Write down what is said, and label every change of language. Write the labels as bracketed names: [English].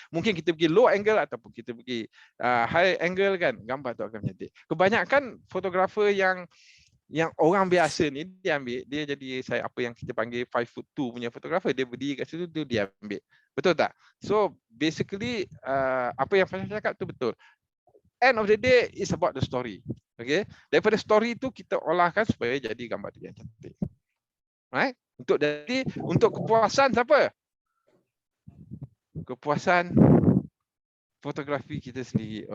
[Malay] Mungkin kita pergi [English] low angle [Malay] ataupun kita pergi [English] high angle [Malay] kan, gambar tu akan cantik. Kebanyakan fotografer yang orang biasa ni dia ambil, dia jadi apa yang kita panggil 5'2" punya fotografer, dia berdiri kat situ tu dia ambil. Betul tak? [English] So basically [Malay] apa yang Fasha cakap tu betul. [English] End of the day is about the story. Okay? [Malay] Daripada story tu kita olahkan supaya jadi gambar tu yang cantik. [English] Right? [Malay] Untuk kepuasan siapa? Kepuasan fotografi kita sendiri.